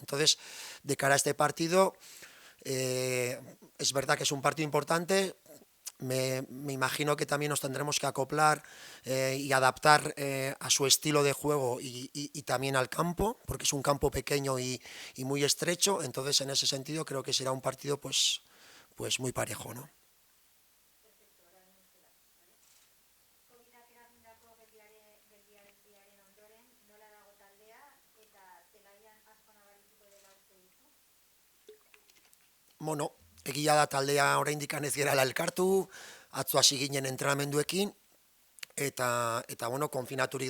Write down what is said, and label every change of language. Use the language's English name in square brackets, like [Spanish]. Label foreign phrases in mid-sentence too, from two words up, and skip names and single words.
[Spanish] Entonces, de cara a este partido, es verdad que es un partido importante. Me imagino que también nos tendremos que acoplar y adaptar a su estilo de juego y también al campo, porque es un campo pequeño y muy estrecho. Entonces, en ese sentido, creo que será un partido pues muy parejo, ¿no? [Basque] Covidak eragindako geldialdiaren ondoren, nola dago taldea eta zelaian asko nabarituko dela uste duzu? Bueno, egia da taldea oraindik ez gerala elkartu, atzo hasi ginen entrenamenduekin, eta bueno, konfinaturik